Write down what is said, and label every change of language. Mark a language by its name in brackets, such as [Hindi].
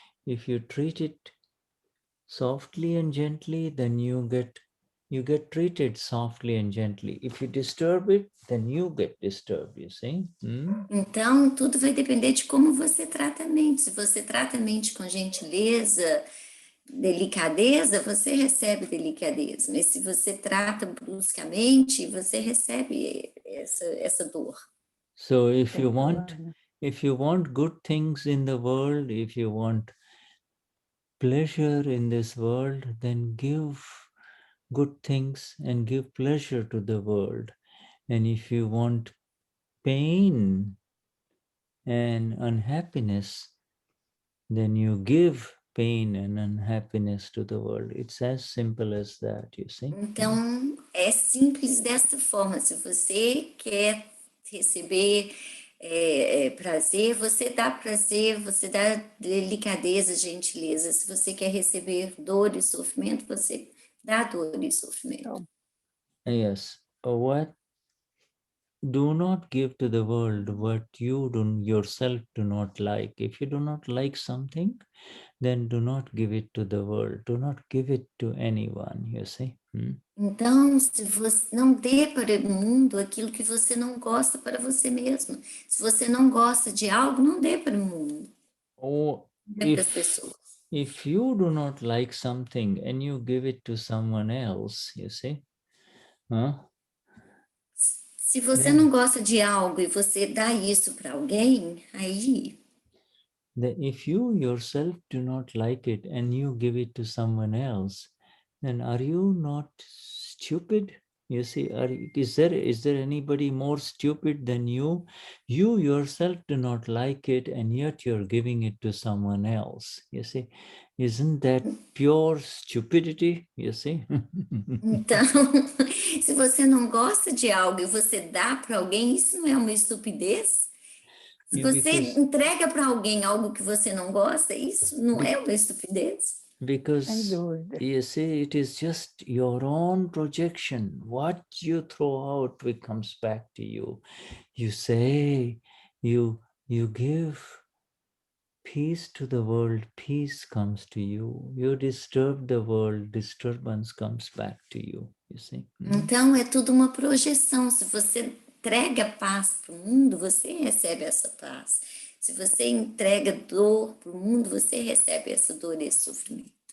[English] If you treat it softly and gently, then you get treated softly and gently. If you disturb it, then you get disturbed, you see. [Portuguese] Então, tudo vai depender de como você trata a mente. Se você trata a mente com gentileza, delicadeza, você recebe delicadeza. Mas se você trata bruscamente, você recebe essa dor. [English] So if you want good things in the world, if you want pleasure in this world, then give good things and give pleasure to the world. And if you want pain and unhappiness, then you give pain and unhappiness to the world. It's as simple as that, you see. [Portuguese] Então, é simples dessa forma. Se você quer receber prazer, você dá delicadeza, gentileza. Se você quer receber dor e sofrimento, você dá dor e sofrimento. [English] Yes. Do not give to the world what you yourself do not like. If you do not like something, then do not give it to the world. Do not give it to anyone, you see. [Portuguese] Então, se você não dê para o mundo aquilo que você não gosta para você mesmo. Se você não gosta de algo, não dê para o mundo. [English] Or [Portuguese] Dê para as pessoas. [English] if you do not like something and you give it to someone else, you see. [Portuguese] Se você não gosta de algo e você dá isso para alguém, aí... [English] If you yourself do not like it and you give it to someone else, then are you not stupid? You see, is there anybody more stupid than you? You yourself do not like it and yet you're giving it to someone else. You see, isn't that pure stupidity? You see. [Portuguese] Então, se você não gosta de algo e você dá para alguém, isso não é uma estupidez? Se você entrega para alguém algo que você não gosta, isso não é uma estupidez? [English] Because you see, it is just your own projection. What you throw out comes back to you. You say, you give peace to the world, peace comes to you. You disturb the world, disturbance comes back to you. You see? [Portuguese] Então é tudo uma projeção. Se você entrega paz para o mundo, você recebe essa paz. Se você entrega dor para o mundo, você recebe essa dor e esse sofrimento.